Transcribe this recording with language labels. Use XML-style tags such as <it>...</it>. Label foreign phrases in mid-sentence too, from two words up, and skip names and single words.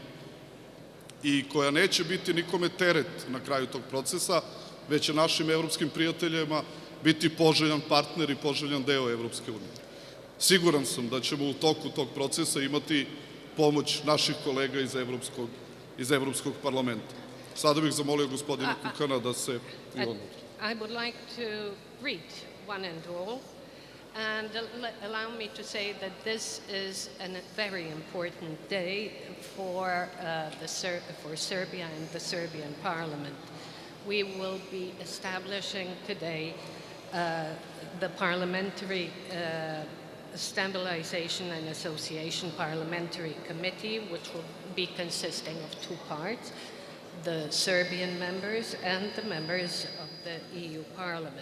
<sr>i koja neće biti nikome teret na kraju tog procesa, već će našim evropskim prijateljima biti poželjan partner i poželjan deo Evropske unije. Siguran sam da ćemo u toku tog procesa imati pomoć naših kolega iz Evropskog parlamenta. Sada bih zamolio gospodina Kukana da se...</sr> <en>I would like to greet one and all and allow me to say that this is a very important day for Serbia and the Serbian parliament. We will be establishing today the Parliamentary Stabilization and Association Parliamentary Committee, which will be consisting of two parts, the Serbian members and the members of the EU Parliament.</en>